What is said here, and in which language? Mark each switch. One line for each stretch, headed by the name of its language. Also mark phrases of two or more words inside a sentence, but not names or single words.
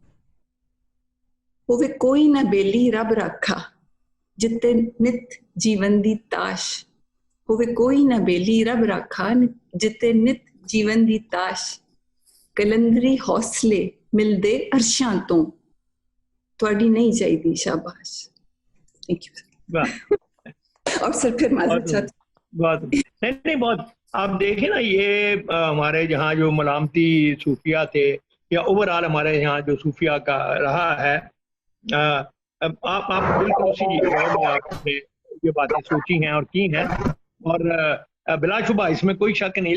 Punjabi: ہووے کوئی نہ بیلی رب رکھا، جتھے نت جیون دی تاش. ہووے کوئی نہ بیلی رب رکھا، جتھے نت جیون دی تاش. قلندری حوصلے ملدے عرشاں توں، تھوڑی نہیں چاہیدی شاباش.
English: Thank you.
Urdu: اور سر پھر معذرت بہت نہیں بہت آپ دیکھیں نا، یہ ہمارے یہاں جو ملامتی صوفیا تھے یا اوورآل ہمارے یہاں جو صوفیا کا رہا ہے، آپ بالکل اسی دور میں آپ نے یہ باتیں سوچی ہیں اور کی ہیں، اور بلاشبہ اس میں کوئی شک نہیں.